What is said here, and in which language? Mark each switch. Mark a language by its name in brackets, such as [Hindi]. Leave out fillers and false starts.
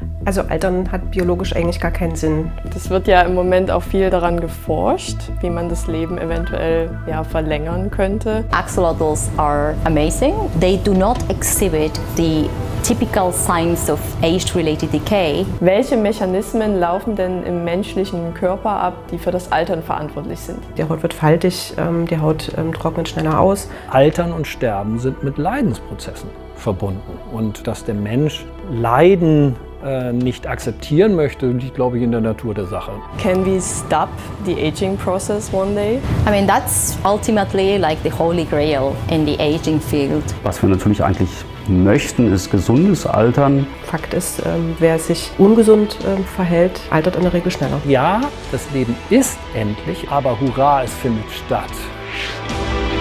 [German] Also Altern hat biologisch eigentlich gar keinen Sinn. Es wird ja im Moment auch viel daran geforscht, wie man das Leben eventuell verlängern könnte. [English] Axolotls are amazing. They do not exhibit the typical signs of age-related decay. [German] Welche Mechanismen laufen denn im menschlichen Körper ab, die für das Altern verantwortlich sind? Die Haut wird faltig, die Haut trocknet schneller aus. Altern und Sterben sind mit Leidensprozessen verbunden. Und dass der Mensch Leiden nicht akzeptieren möchte, liegt, glaube ich, in der Natur der Sache. [English] Can we stop the aging process one day? I mean, that's ultimately like the holy grail in the aging field. [German] Was wir natürlich eigentlich möchten, ist gesundes Altern. Fakt ist, wer sich ungesund verhält, altert in der Regel schneller. Ja, das Leben ist endlich, aber hurra, es findet statt.